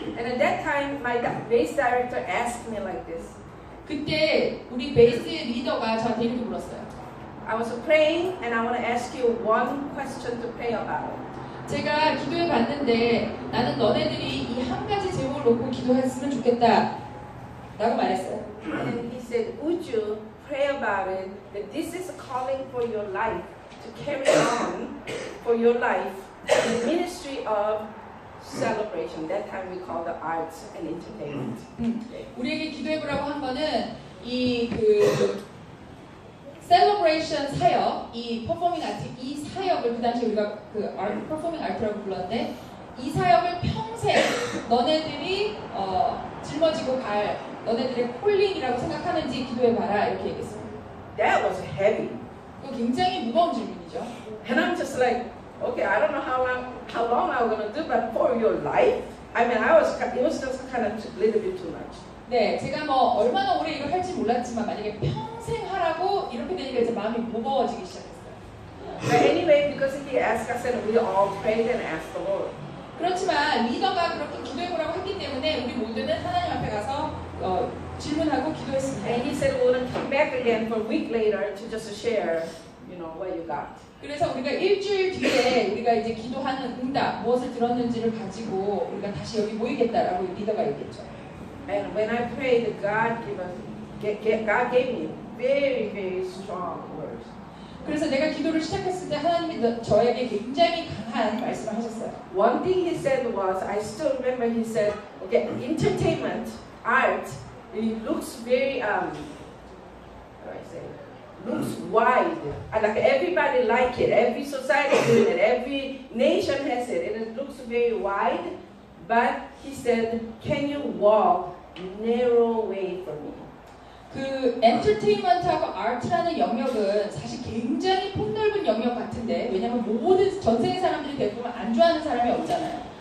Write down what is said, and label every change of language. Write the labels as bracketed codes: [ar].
[en] And at that time, my base director asked me like this. [ko] 그때 우리 베이스 리더가 저한테 이렇게 물었어요. [en] I was praying, and I want to ask you one question to pray about. [ko] 제가 기도해 봤는데 나는 너네들이 이 한 가지 제목을 놓고 기도했으면 좋겠다 라고 말했어요. [en] And he said, would you pray about it, that this is a calling for your life, to carry on for your life, the ministry of celebration. That time we call the arts and entertainment. [ko] 우리에게 기도해보라고 한 거는 이 셀러브레이션 사역, 이 퍼포밍 아트, 이 사역을 그 당시 우리가 퍼포밍 아트라고 불렀는데 이 사역을 평생 너네들이 짊어지고 갈 너네들의 콜링이라고 생각하는지 기도해봐라 이렇게 얘기했어요. [en] That was heavy. [ko] 이거 굉장히 무거운 질문이죠. [en] And I'm just like, okay, I don't know how long I'm going to do, but for your life, I mean, it was just kind of a little bit too much. [ko] 네, 제가 뭐 얼마나 오래 이걸 할지 몰랐지만 만약에 평생 하라고 이렇게 되니까 이제 마음이 무거워지기 시작했어요. [en] But anyway, because he asked, I said, we all prayed and asked the Lord. [ko] 그렇지만 리더가 그렇게 기도해보라고 했기 때문에 우리 모두는 하나님 앞에 가서 질문하고 기도했습니다. [en] And he said, we're going to come back again for a week later to just share, what you got. [ko] 그래서 우리가 일주일 뒤에 우리가 이제 기도하는 응답, 무엇을 들었는지를 가지고 우리가 다시 여기 모이겠다라고 리더가 얘기했죠. [en] And when I prayed, God gave me very, very strong words. [ko] 그래서 내가 기도를 시작했을 때 하나님이 저에게 굉장히 강한 말씀을 하셨어요. [en] One thing he said was, I still remember he said, okay, entertainment, art, it looks very, how do I say, looks wide. Like everybody like it, every society doing it, every nation has it, and it looks very wide. But he said, can you walk narrow way for me? [ko] 그 엔터테인먼트하고 아트라는 영역은 사실 굉장히 폭넓은 영역 같은데 왜냐면 모든 전 세계 사람들이 대부분 안 좋아하는 사람이 없잖아요.